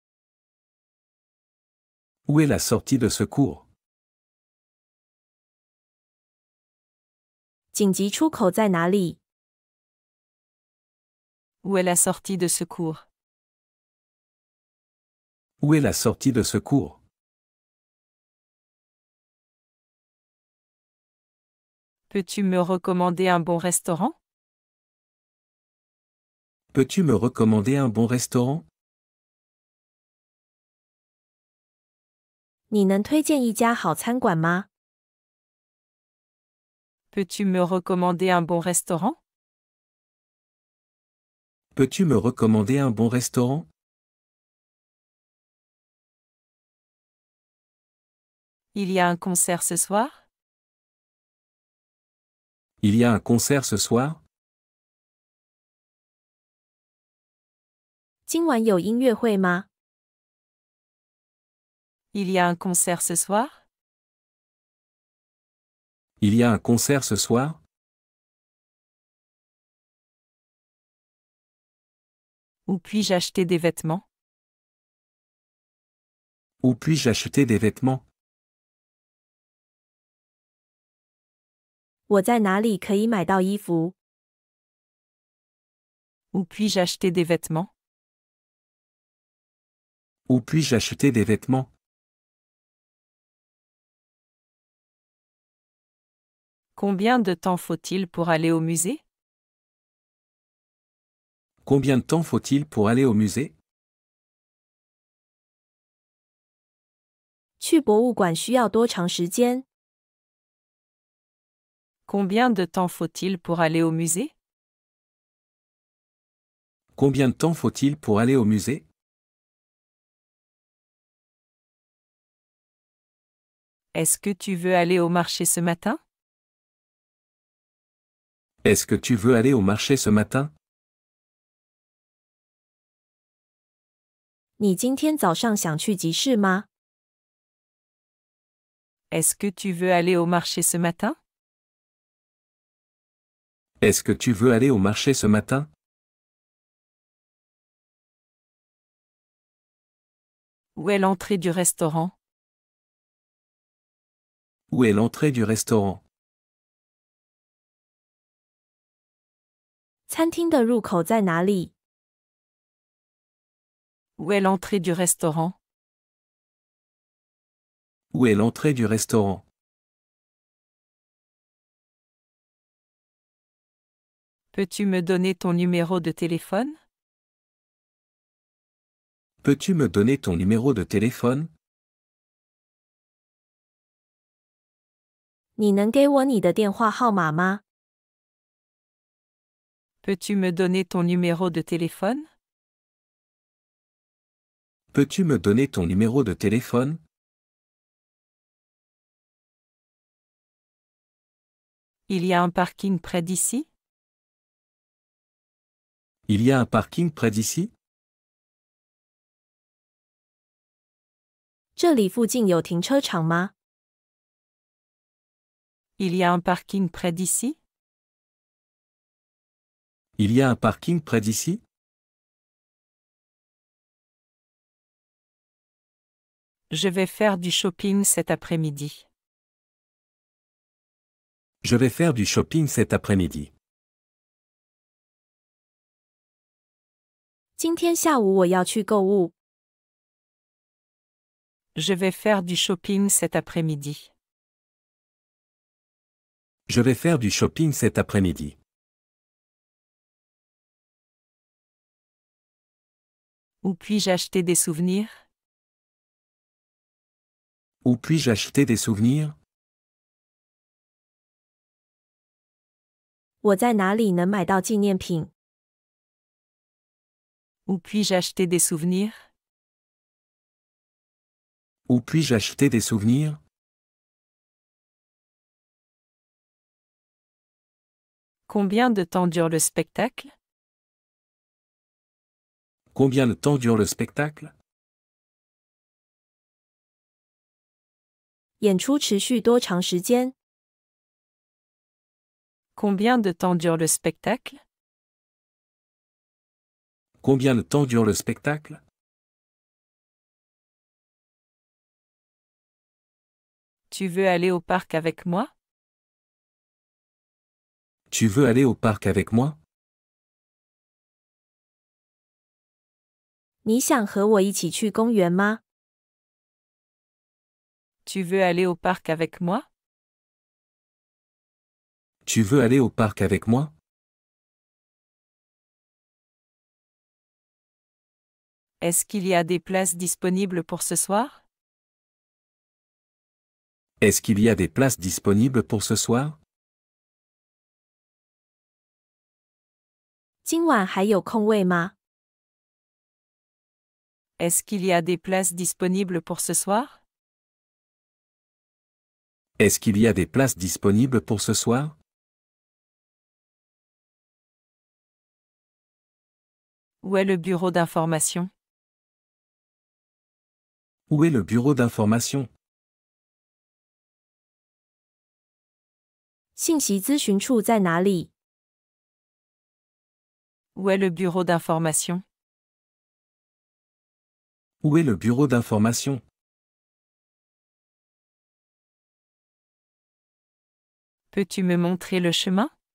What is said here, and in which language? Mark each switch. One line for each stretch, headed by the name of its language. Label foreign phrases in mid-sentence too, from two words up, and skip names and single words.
French: Où est la sortie de secours?
Chinese: 紧急出口在哪里？
French: Où est la sortie de secours? Où est la sortie de secours? Peux-tu me recommander un bon restaurant? Peux-tu me recommander un bon restaurant?
Chinese: 你能推荐一家好餐馆吗？
French: Peux-tu me recommander un bon restaurant? Peux-tu me recommander un bon restaurant? Il y a un concert ce soir? Il y a un concert ce soir?
Chinese: 今晚有音乐会吗？
French: Il y a un concert ce soir? Il y a un concert ce soir? Où puis-je acheter des vêtements? Où puis-je acheter des vêtements?
Chinese: 我在哪里可以买到衣服？
French: Où puis-je acheter des vêtements? Où puis-je acheter des vêtements? Combien de temps faut-il pour aller au musée? Combien de temps faut-il pour aller au musée?
Chinese: 去博物馆需要多长时间？
French: Combien de temps faut-il pour aller au musée? Combien de temps faut-il pour aller au musée? Est-ce que tu veux aller au marché ce matin? Est-ce que tu veux aller au marché ce matin?
Chinese: 你今天早上想去集市吗？
French: Est-ce que tu veux aller au marché ce matin? Est-ce que tu veux aller au marché ce matin? Où est l'entrée du restaurant? Où est l'entrée du restaurant?
Chinese: 餐厅的入口在哪里？
French: Où est l'entrée du restaurant? Où est l'entrée du restaurant? Peux-tu me donner ton numéro de téléphone? Peux-tu me donner ton numéro de téléphone?
Chinese: 你能给我你的电话号码吗？
French: Peux-tu me donner ton numéro de téléphone? Peux-tu me donner ton numéro de téléphone? Il y a un parking près d'ici? Il y a un parking près d'ici?
Chinese: 这里附近有停车场吗？
French: Il y a un parking près d'ici? Il y a un parking près d'ici? Je vais faire du shopping cet après-midi. Je vais faire du shopping cet après-midi.
Chinese: 今天下午我要去购物。
French: Je vais faire du shopping cet après-midi. Je vais faire du shopping cet après-midi. Où puis-je acheter des souvenirs? Où puis-je acheter des souvenirs?
Chinese: 我在哪里能买到纪念品？
French: Où puis-je acheter des souvenirs? Où puis-je acheter des souvenirs? Combien de temps dure le spectacle? Combien de temps dure le spectacle?
Chinese: 演出持续多长时间？
French: Combien de temps dure le spectacle? Combien de temps dure le spectacle? Tu veux aller au parc avec moi? Tu veux aller au parc avec moi?
Chinese: 你想和我一起去公园吗？
French: Tu veux aller au parc avec moi? Tu veux aller au parc avec moi? Est-ce qu'il y a des places disponibles pour ce soir? Est-ce qu'il y a des places disponibles pour ce soir?
Chinese: 今晚还有空位吗？
French: Est-ce qu'il y a des places disponibles pour ce soir? Est-ce qu'il y a des places disponibles pour ce soir? Où est le bureau d'information? Où est le bureau d'information?
Chinese: 信息咨询处在哪里？
French: Où est le bureau d'information? Où est le bureau d'information? Peux-tu me montrer le chemin?